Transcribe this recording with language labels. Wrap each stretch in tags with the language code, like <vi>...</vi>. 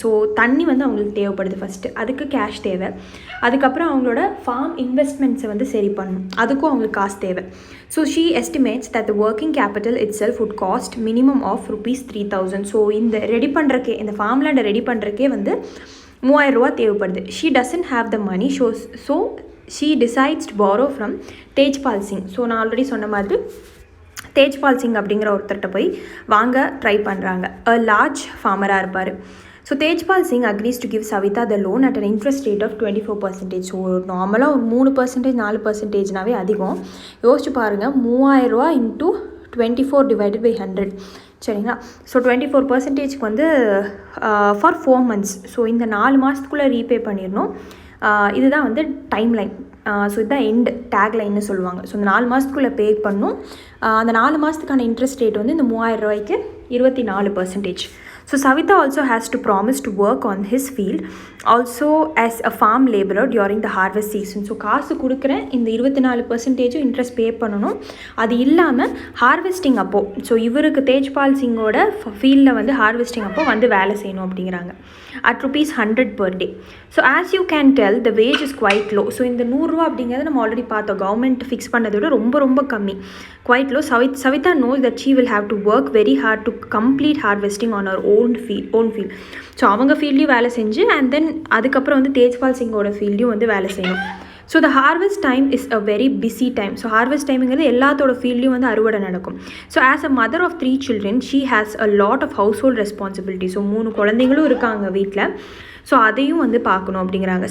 <ta>So தண்ணி வந்து அவங்களுக்கு தேவைப்படுது ஃபஸ்ட்டு, அதுக்கு கேஷ் தேவை. அதுக்கப்புறம் அவங்களோட ஃபார்ம் இன்வெஸ்ட்மெண்ட்ஸை வந்து சரி பண்ணணும், அதுக்கும் அவங்களுக்கு காசு தேவை.</ta> <en>So she estimates that the working capital itself would cost minimum of ₹3,000.</en> <ta>So இந்த ஃபார்ம் லேண்டை ரெடி பண்ணுறக்கே வந்து ₹3,000 தேவைப்படுது.</ta> <en>She doesn't have the money. So she decides to borrow from Tejpal Singh.</en> <ta>So நான் ஆல்ரெடி சொன்ன மாதிரி தேஜ்பால் சிங் அப்படிங்கிற ஒருத்தர்கிட்ட போய் வாங்க ட்ரை பண்ணுறாங்க.</ta> <en>Large ஃபார்மராக இருப்பார். So Tejpal Singh agrees to give Savita the loan at an interest rate of 24%.</en> <ta>So நார்மலாக ஒரு 3%, 4%னாவே அதிகம். யோசிச்சு பாருங்கள், ₹3,000 இன்ட்டு 24 டிவைடட் பை 100 சரிங்களா. ஸோ 24%க்கு வந்து ஃபார் 4 months. ஸோ இந்த 4 மாதத்துக்குள்ளே ரீபே பண்ணிடணும். இதுதான் வந்து டைம் லைன். ஸோ இதுதான் எண்ட் டேக் லைன்னு சொல்லுவாங்க. ஸோ இந்த 4 மாதத்துக்குள்ளே பே பண்ணும். அந்த 4 மாதத்துக்கான இன்ட்ரெஸ்ட் ரேட் வந்து இந்த ₹3,000க்கு 24%.</ta> <en>So Savita also has to promise to work on his field also as a farm laborer during the harvest season.</en> <ta>So காசு கொடுக்குறேன், இந்த 24% இன்ட்ரெஸ்ட் பே பண்ணணும். அது இல்லாமல் ஹார்வெஸ்டிங் அப்போது, ஸோ இவருக்கு தேஜ்பால் சிங்கோட ஃபீல்டில் வந்து ஹார்வெஸ்டிங் அப்போ வந்து வேலை செய்யணும் அப்படிங்கிறாங்க.</ta> <en>at ₹100 per day. So as you can tell the wage is quite low.</en> <ta>So இந்த ₹100 அப்படிங்கிறது நம்ம ஆல்ரெடி பார்த்தோம், கவர்மெண்ட் ஃபிக்ஸ் பண்ணதை விட ரொம்ப ரொம்ப கம்மி, quite low.</ta> <en>Savita knows that she will have to work very hard to complete harvesting on her own field.</en> <ta>So அவங்க ஃபீல்ட்லேயும் வேலை செஞ்சு அண்ட் தென் அதுக்கப்புறம் வந்து தேஜ்பால் சிங்கோட ஃபீல்டையும் வந்து வேலை செய்யணும். So the harvest time is a very busy time. So harvest டைமுங்கிறது எல்லாத்தோட ஃபீல்ட்லையும் வந்து அறுவடை நடக்கும்.</ta> <en>So as a mother of 3 children she has a lot of household responsibility.</en> <ta>So 3 குழந்தைங்களும் இருக்காங்க வீட்டில். ஸோ அதையும் வந்து பார்க்கணும் அப்படிங்கிறாங்க.</ta>